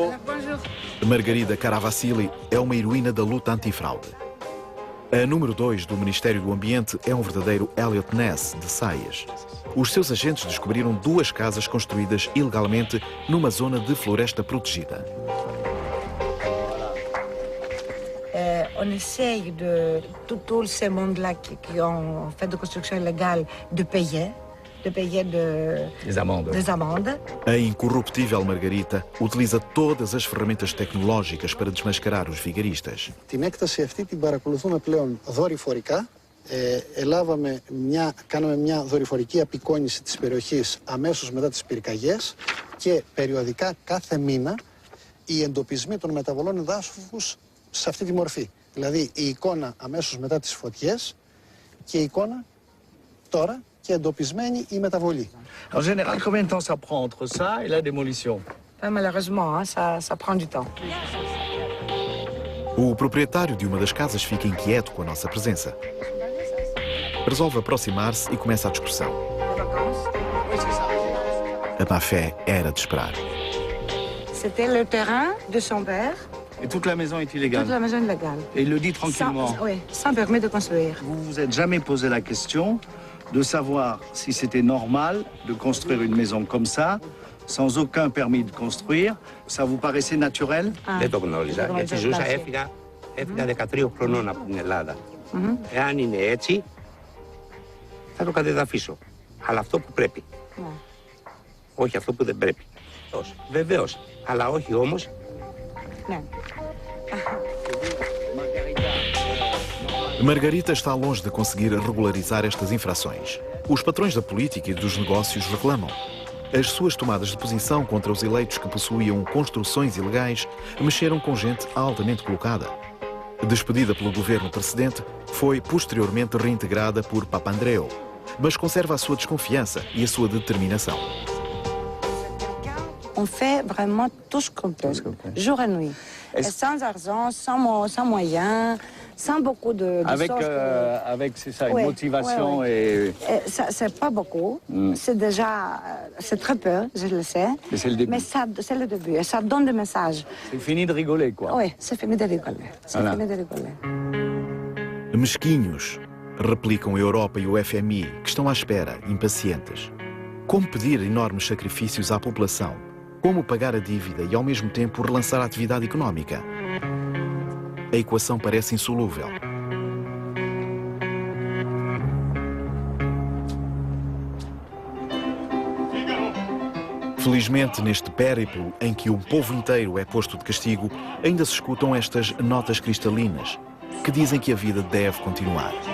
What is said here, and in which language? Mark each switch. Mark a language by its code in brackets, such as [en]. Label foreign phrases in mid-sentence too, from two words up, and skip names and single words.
[pt] Margarida Caravassili é uma heroína da luta antifraude. A número 2 do Ministério do Ambiente é um verdadeiro Elliot Ness de Saias. Os seus agentes descobriram 2 casas construídas ilegalmente numa zona de floresta protegida. [fr] On essaye de tout ces mondes-là qui ont fait de construction illégale de payer des amendes. [pt] A incorruptível Margarita utiliza todas as ferramentas tecnológicas para desmascarar os vigaristas. [el] Την έκταση αυτή την παρακολουθούμε πλέον δορυφορικά. Κάναμε μια δορυφορική απεικόνιση της περιοχής αμέσως μετά τις πυρκαγιές και περιοδικά κάθε μήνα οι εντοπισμοί των μεταβολών εδάφους σε αυτή τη μορφή. Δηλαδή η εικόνα αμέσως μετά τις φωτιές και η εικόνα τώρα και εντοπισμένη η μεταβολή. [fr] En général, combien de temps ça prend entre ça et la démolition? Malheureusement, ça prend du temps. [pt] O proprietário de uma das casas fica inquieto com a nossa presença. Resolve aproximar-se e começa a discussão. A má-fé era de esperar. [fr] C'était le terrain de son père. Et toute la maison est illégale? Toute la maison illégale. Et il le dit tranquillement? Sans permis de construire. Vous vous êtes jamais posé la question de savoir si c'était normal de construire une maison comme ça, sans aucun permis de construire? Ça vous paraissait naturel? [el] Δεν το γνώριζα, γιατί ζούσα, έφυγα 13 χρονών από την Ελλάδα. Εάν είναι έτσι, θα το κατεδαφίσω. Αλλά αυτό που πρέπει. Όχι αυτό που δεν πρέπει. Βεβαίως, αλλά όχι όμως. Ναι. [pt] Margarita está longe de conseguir regularizar estas infrações. Os patrões da política e dos negócios reclamam. As suas tomadas de posição contra os eleitos que possuíam construções ilegais mexeram com gente altamente colocada. Despedida pelo governo precedente, foi posteriormente reintegrada por Papandreou, mas conserva a sua desconfiança e a sua determinação. [fr] on fait vraiment tout ce qu'on peut, jour et nuit. Et sans argent, sans moyens, sans beaucoup de avec, choses avec c'est ça, une motivation et... C'est pas beaucoup, c'est déjà, c'est très peu, je le sais. Mais c'est le début. Mais c'est le début, et ça donne des messages. C'est fini de rigoler, quoi. Oui, c'est fini de rigoler. C'est fini de rigoler. [pt] Mesquinhos, replicam a Europa e o FMI, que estão à espera, impacientes. Como pedir enormes sacrifícios à população? Como pagar a dívida e, ao mesmo tempo, relançar a atividade económica? A equação parece insolúvel. Felizmente, neste périplo em que o povo inteiro é posto de castigo, ainda se escutam estas notas cristalinas que dizem que a vida deve continuar.